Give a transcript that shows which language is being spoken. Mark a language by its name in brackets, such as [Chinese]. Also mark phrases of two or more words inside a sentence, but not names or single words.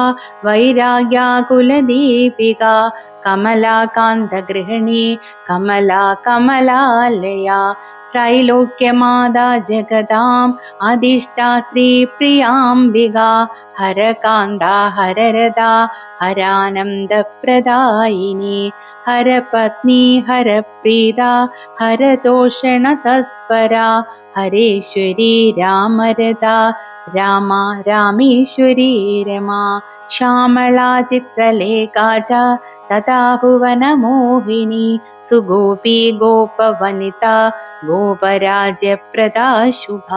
[Sanskrit] वैराग्याकुलदीपिका कमलाकान्तगृहिणी कमला कमलालया त्रैलोक्यमादा जगदाम् अधिष्ठात्री प्रियाम्बिका हरकान्ता हररदा हरानन्दप्रदायिनी हरपत्नी हरप्रीता हरतोषणतत्परा ഹരേശ്വരി രാമരത രാമ രാമേശ്വരി രമാ ശ്യാമളാ ചിത്രലേഖാ ച തഥാ ഭുവനമോഹിനി സുഗോപി ഗോപവനിതാ ഗോപരാജ്യപ്രദാ ശുഭാ